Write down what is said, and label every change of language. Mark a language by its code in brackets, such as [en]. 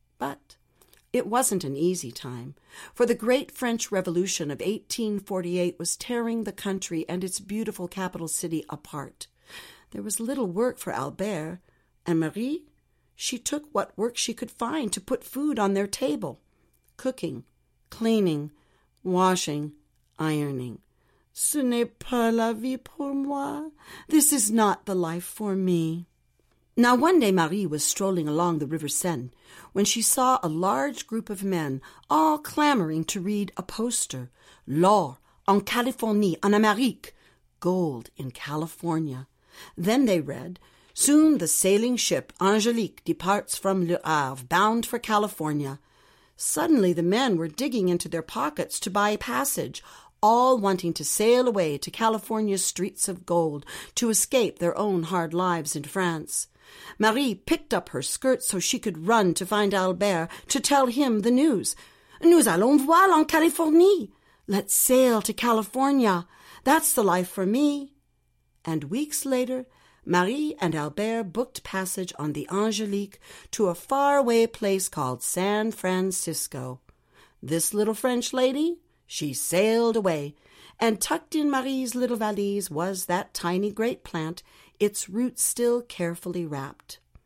[en] But it wasn't an easy time, for the great French Revolution of 1848 was tearing the country and its beautiful capital city apart. There was little work for Albert, and Marie, she took what work she could find to put food on their table. Cooking, cleaning, washing, ironing. [fr] Ce n'est pas la vie pour moi. [en] This is not the life for me. Now one day Marie was strolling along the River Seine when she saw a large group of men all clamoring to read a poster. [fr] L'or en Californie, en Amérique. [en] Gold in California. Then they read, soon the sailing ship Angélique departs from Le Havre, bound for California. Suddenly the men were digging into their pockets to buy passage. all wanting to sail away to California's streets of gold to escape their own hard lives in France. Marie picked up her skirt so she could run to find Albert to tell him the news. [fr] Nous allons voir en Californie. [en] Let's sail to California. That's the life for me. And weeks later, Marie and Albert booked passage on the Angelique to a faraway place called San Francisco. This little French lady, she sailed away, and tucked in Marie's little valise was that tiny grape plant, its roots still carefully wrapped.